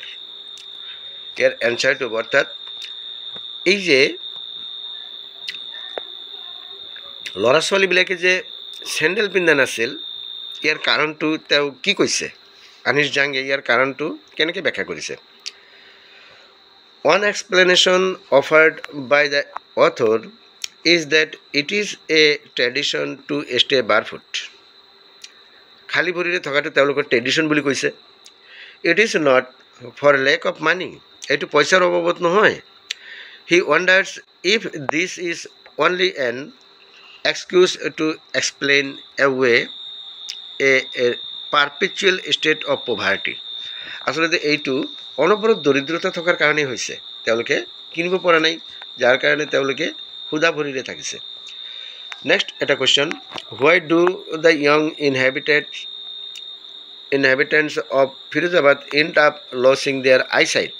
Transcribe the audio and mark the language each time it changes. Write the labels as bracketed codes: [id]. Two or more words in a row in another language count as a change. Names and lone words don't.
[as] ইয়াৰ এনচাৰটো অৰ্থাৎ এই যে ল'ৰা ছোৱালীবিলাকে যে চেণ্ডেল পিন্ধা নাছিল ইয়াৰ কাৰণটো তেওঁ কি কৈছে, আনিছ জাংগে ইয়াৰ কাৰণটো কেনেকৈ ব্যাখ্যা কৰিছে। [en] One explanation offered by the author is that it is a tradition to stay barefoot. [as] খালী ভৰিৰে থকাটো তেওঁলোকৰ ট্ৰেডিশ্যন বুলি কৈছে। [en] It is not for lack of money. [as] এইটো পইচাৰ অভাৱত নহয়। [en] He wonders if this is only an excuse to explain away a perpetual state of poverty. [as] আচলতে এইটো অনবৰত দৰিদ্ৰতা থকাৰ কাৰণেই হৈছে। তেওঁলোকে কিনিব পৰা নাই, যাৰ কাৰণে তেওঁলোকে সুদা ভৰিৰে থাকিছে। [en] next এটা question, why do the young inhabitants of Firozabad end up losing their eyesight।